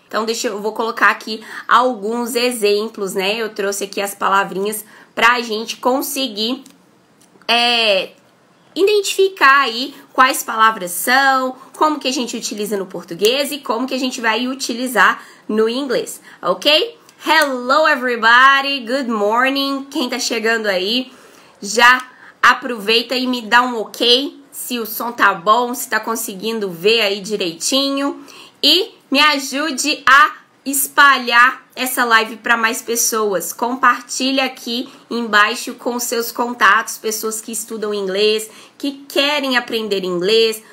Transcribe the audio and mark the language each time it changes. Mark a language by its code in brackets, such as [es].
[pt] Então, eu vou colocar aqui alguns exemplos, né? Eu trouxe aqui as palavrinhas pra gente conseguir identificar aí quais palavras são, como que a gente utiliza no português e como que a gente vai utilizar no inglês, ok? [en] Hello everybody, good morning. [pt] Quem tá chegando aí, já aproveita e me dá um ok se o som tá bom, se tá conseguindo ver aí direitinho e me ajude a espalhar essa live para mais pessoas. Compartilha aqui embaixo com seus contatos, pessoas que estudam inglês, que querem aprender inglês.